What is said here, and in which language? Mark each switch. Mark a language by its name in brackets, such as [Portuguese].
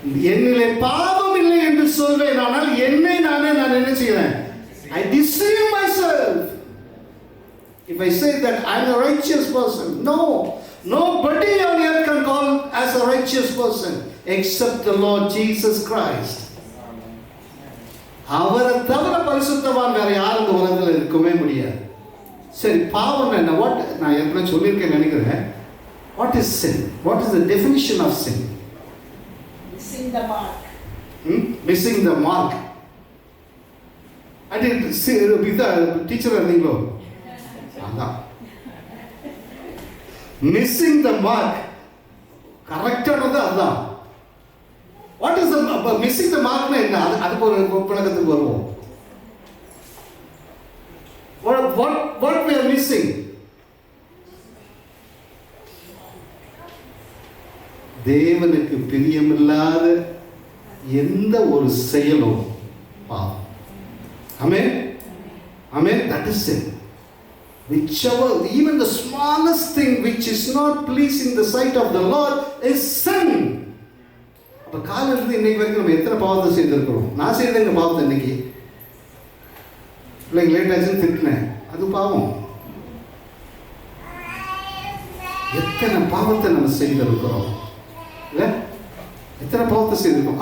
[Tamil] என்னிலே பாவம் இல்லை என்று சொல்வேன், ஆனால் என்னை நான் என்ன செய்கிறேன்? [English] I deceive myself. If I say that I am a righteous person, nobody on earth can call as a righteous person except the Lord Jesus Christ. [Tamil] அவரை தவிர பரிசுத்தவான் வேற யாரும் இந்த உலகத்தில் இருக்கவே முடியாது. சரி, பாவம் என்ன? நான் ஏற்கனவே சொல்லியிருக்கேன் நினைக்கிறேன். [English] What is sin? What is the definition of sin? Missing the mark. Missing the mark. I did see teacher [Tamil] இருந்தீங்களோ? அதான் [English] missing the mark. [Tamil] கரெக்டானது அதுதான். [English] What is the missing the mark? [Tamil] என்ன? அதுக்கு ஒரு பழக்கத்துக்கு வருவோம். [English] What we are missing? [Tamil] தேவனுக்கு பிரியமில்லாத எந்த ஒரு செயலும் பாவம். ஆமென். [English] Amen. That is sin. Whichever, even the smallest thing which is not pleasing the sight of the Lord is sin. [Tamil] அப்ப காலையிலிருந்து இன்னைக்கு வரைக்கும் நம்ம எத்தனை பாவத்தை செய்திருக்கிறோம்? நான் செய்தேங்க பாவத்தை இன்னைக்கு. பிள்ளைங்க லேட் ஆச்சுன்னு திட்டினேன், அது பாவம். எத்தனை பாவத்தை நம்ம செய்திருக்கிறோம் இல்லை? எத்தனை பாவத்தை செய்திருக்கோம்.